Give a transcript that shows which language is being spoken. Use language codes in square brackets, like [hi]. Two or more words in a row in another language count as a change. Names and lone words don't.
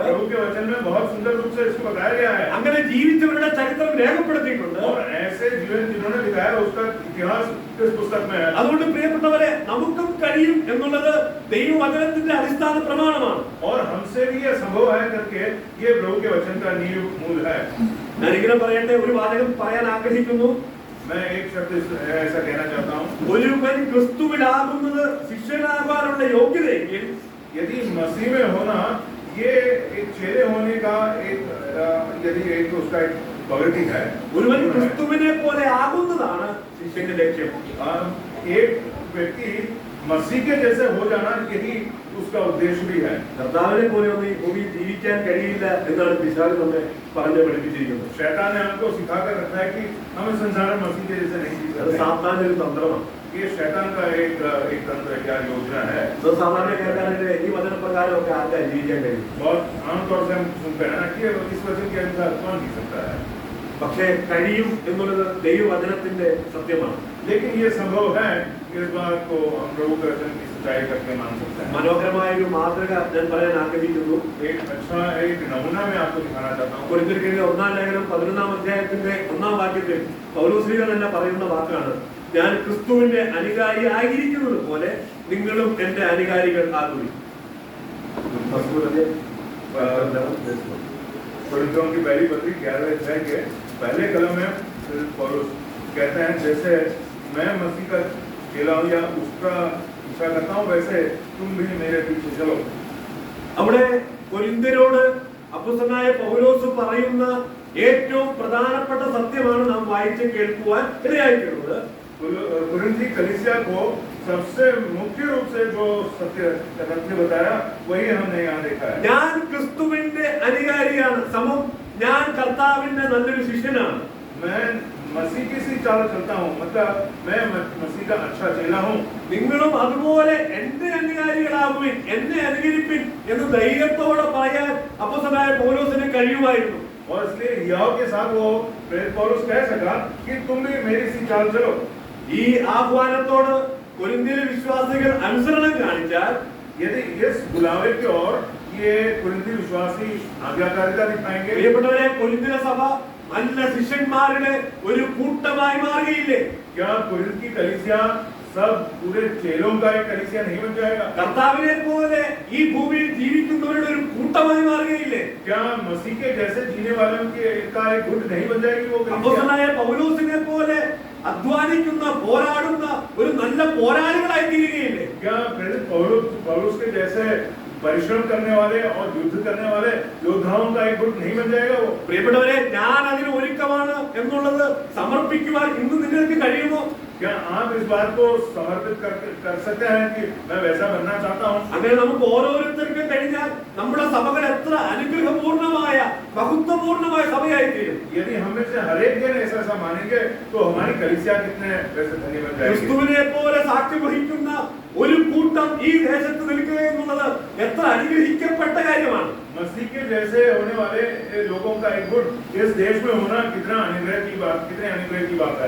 [hi] प्रभु के वचन में बहुत सुंदर रूप से इसको बताया गया है. [ml] അങ്ങനെ ജീവിച്ചവരുടെ ചരിത്രം രേഖപ്പെടുത്തിയിട്ടുണ്ട്. [hi] और ऐसे जीवन जिन्होंने दिखाया उसका इतिहास इस पुस्तक में है. [ml] അതുകൊണ്ട് പ്രിയപ്പെട്ടവരെ, നമുക്കും കഴിയും എന്നുള്ളത് ദൈവവചനത്തിന്റെ അടിസ്ഥാന പ്രമാണമാണ്. [hi] और हमसे भी ये संभव है करके ये प्रभु के वचन का नींव मूल है. [ml] ഞാൻ ഇങ്ങനെ പറയട്ടെ, ഒരു വാചകം പറയാൻ ആഗ്രഹിക്കുന്നു. [hi] मैं एक शब्द ऐसा कहना चाहता हूँ. [ml] ഒരുവൻ ക്രിസ്തുവിലാകുന്നത് ശിഷ്യനാകാനുള്ള യോഗ്യതയെങ്കിൽ, [hi] यदि मसीह में होना ये एक चेले होने का एक यदि एक उसका एक प्रवृत्ति है. [ml] ഒരുവൻ ക്രിസ്തുവിനെ പോലെ ആകുന്നതാണ് ശിഷ്യന്റെ ലക്ഷ്യം. [hi] एक व्यक्ति मसीह के जैसे हो जाना यही उसका उद्देश्य भी है. [ml] കർത്താവിനെ പോലെ ഒന്നും ഈ ഭൂമിയിൽ ജീവിക്കാൻ കഴിയില്ല എന്നാണ് പിശാച് നമ്മെ പറഞ്ഞു പഠിപ്പിച്ചിരിക്കുന്നത്. [hi] शैतान ने हमको सिखा कर रखा है कि हम इस संसार में मसीह के जैसे नहीं जी [ml] അത് [hi] सकते. [ml] സാത്താന്റെ ഒരു തന്ത്രമാണ്. [hi] ये शैतान का एक तंत्र क्या योजना है. [ml] അത് സാധാരണക്കാരുടെ ഈ വചനപ്രകാരമൊക്കെ ആർക്കാ ജീവിക്കാൻ കഴിയും? [hi] बहुत आमतौर से हम सुनते हैं ना कि इस वचन के अनुसार कौन जी सकता है. [ml] പക്ഷേ കഴിയും എന്നുള്ളത് ദൈവവചനത്തിന്റെ സത്യമാണ്. [hi] लेकिन ये संभव है, इस बात को हम प्रभु के वचन की सच्चाई करके मान सकते हैं। [ml] മനോഹരമായ ഒരു മാതൃക ഞാൻ പറയാൻ ആഗ്രഹിക്കുന്നു. [hi] एक अच्छा एक नमूना मैं आपको दिखाना चाहता हूँ। [ml] കൊരിന്ത്യർക്കെഴുതിയ 1-ാം ലേഖനം 11-ാം അധ്യായത്തിന്റെ 1-ാം വാക്യത്തിൽ പൗലോസ്ലീഹ തന്നെ പറയുന്ന വാക്കാണ്, ഞാൻ ക്രിസ്തുവിന്റെ അനുകാരി ആയിരിക്കുന്നത് പോലെ നിങ്ങളും എന്റെ അനുകാരികൾ ആകുവിൻ. [hi] कोरिन्थियों की पहली पत्री 11वें अध्याय के पहले कलम में पौलुस कहते हैं, जैसे मैं मसीह का चेला हूं या उसका इच्छा करता हूं, वैसे तुम भी मेरे पीछे चलो. [ml] അവിടെ കൊരിന്ത്യരോട് അപ്പോസ്തലനായ പൗലോസ് പറയുന്ന ഏറ്റവും പ്രധാനപ്പെട്ട സത്യമാണ് നാം വായിച്ച് കേൾക്കുവാൻ ഇടയായിട്ടുള്ളത്. [hi] कुरिन्थी कलीसिया को सबसे मुख्य रूप से जो सत्य बताया वही हमने यहाँ देखा है. [ml] ഞാൻ ക്രിസ്തുവിന്റെ അനുകാരിയാണ്, സമം ഞാൻ കർത്താവിന്റെ നല്ലൊരു ശിഷ്യനാണ്. [hi] मैं मसीह की सी चाल चलता हूँ, मतलब मैं मसीह का अच्छा चेला हूँ. [ml] നിങ്ങളും അതുപോലെ എന്റെ അനുകാരികളാകുവിൻ, എന്നെ അനുകരിപ്പിൻ എന്ന് ധൈര്യത്തോടെ പറയാൻ അപ്പോസ്തലനായ പൗലോസിന് കഴിയുമായിരുന്നു. [hi] और इसलिए याव के साथ वो प्रेरित पौलुस कह सका कि तुम भी मेरी सी चाल चलो. [ml] ഈ ആഹ്വാനത്തോട് കൊരിന്ത്യയിലെ വിശ്വാസികൾ അനുസരണം കാണിച്ചാൽ, [hi] यदि इस बुलावे की ओर ये कुरिन्थी विश्वासी आज्ञाकारिता दिखाएंगे, [ml] പ്രിയപ്പെട്ടവരെ, കൊരിന്ത്യയിലെ സഭ നല്ല ശിഷ്യന്മാരുടെ ഒരു കൂട്ടമായി മാറുകയില്ലേ? [hi] क्या कुरिन्थ की कलीसिया सब पूरे चेलों का एक कलीसिया नहीं बन जाएगा? [ml] കർത്താവിനെ പോലെ ഈ ഭൂമിയിൽ ജീവിക്കുന്നവരുടെ ഒരു കൂട്ടമായി മാറുകയില്ലേ? [hi] क्या मसीह के जैसे जीने वालों की का एक गुट नहीं बन जाएगी वो कलीसिया? [ml] അപ്പോസ്തലനായ പൗലോസിനെ പോലെ അധ്വാനിക്കുന്ന പോരാടുന്ന ഒരു നല്ല പോരാളികളായി തീരുകയില്ലേ? [hi] क्या प्रेरित पौलुस के जैसे परिश्रम करने वाले और युद्ध करने वाले योद्धाओं का एक गुट नहीं बन जाएगा वो? [ml] പ്രിയപ്പെട്ടവരെ, ഞാൻ അതിന് ഒരുക്കമാണ് എന്നുള്ളത് സമർപ്പിക്കുവാൻ ഇന്ന് നിങ്ങൾക്ക് കഴിയുമോ? [hi] क्या आप इस बात को समर्पित कर सकते हैं कि मैं वैसा बनना चाहता हूँ? [ml] അങ്ങനെ നമുക്ക് ഓരോരുത്തർക്കും കഴിഞ്ഞാൽ നമ്മുടെ സഭകൾ എത്ര അനുഗ്രഹപൂർണമായ മഹത്വപൂർണമായ സഭയായി തീരും. [hi] यदि हम में से हर एक जन ऐसा मानेंगे तो हमारी कलीसिया कितने वैसे धनी बन जाएगी. [ml] ക്രിസ്തുവിനെ പോലെ സാക്ഷ്യം വഹിക്കുന്ന ഒരു കൂട്ടം ഈ ദേശത്ത് നിൽക്കുക എന്നുള്ളത് എത്ര അനുഗ്രഹിക്കപ്പെട്ട കാര്യമാണ്. [hi] मसीह के जैसे होने वाले लोगों का एक गुट इस देश में होना कितने अनुग्रह की बात है.